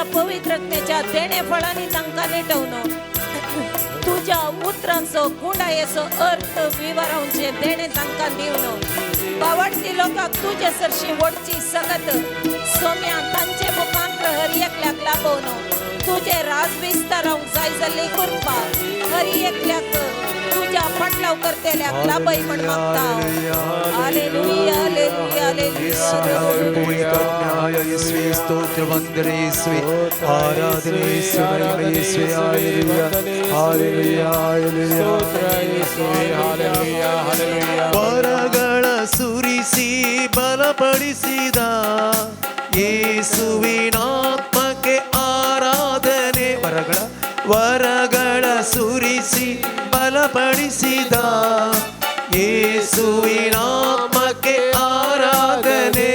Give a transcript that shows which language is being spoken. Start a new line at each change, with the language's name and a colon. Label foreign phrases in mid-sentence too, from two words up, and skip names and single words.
Konkani: पवित्रतेच्या देणे फळांनी तांकां नेटवून तुझ्या उतरांचो गुंडायेचो अर्थ विवरांचे देणे तांकां दिवन बावडती लोकांक तुझे सरशी वडची सकत सोम्या तांचे मुखांत्र हर एकल्याक लाभोवन तुझे राज विस्तारावंक जाय जाल्ली कृपा हर एकल्याक तुझ्या फाटलाव करतेल्याक लाभय म्हण मागता. हालेलुया हालेलुया हालेलुया. स्तोत्र वंदने येशुवे आराधने येशुवे हालेलुया हालेलुया हालेलुया.
Kannada: ವರಗಳ ಸುರಿಸಿ ಬಲಪಡಿಸಿದ ಯೇಸುವಿನಾತ್ಮಕ್ಕೆ ಆರಾಧನೆ. ವರಗಳ ಸುರಿಸಿ ಬಲಪಡಿಸಿದ ಯೇಸುವಿನಾತ್ಮಕ್ಕೆ ಆರಾಧನೆ.